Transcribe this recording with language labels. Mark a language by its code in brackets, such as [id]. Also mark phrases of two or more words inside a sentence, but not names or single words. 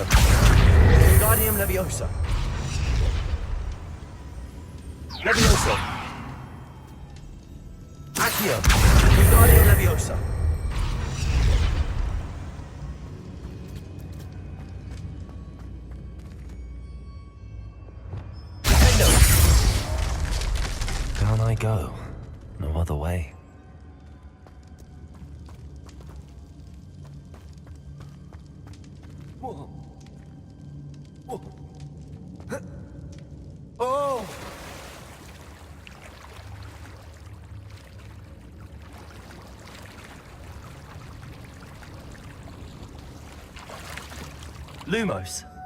[en] Wingardium Leviosa. Leviosa. Accio. Wingardium Leviosa. Down I go. No other way. Oh! Lumos.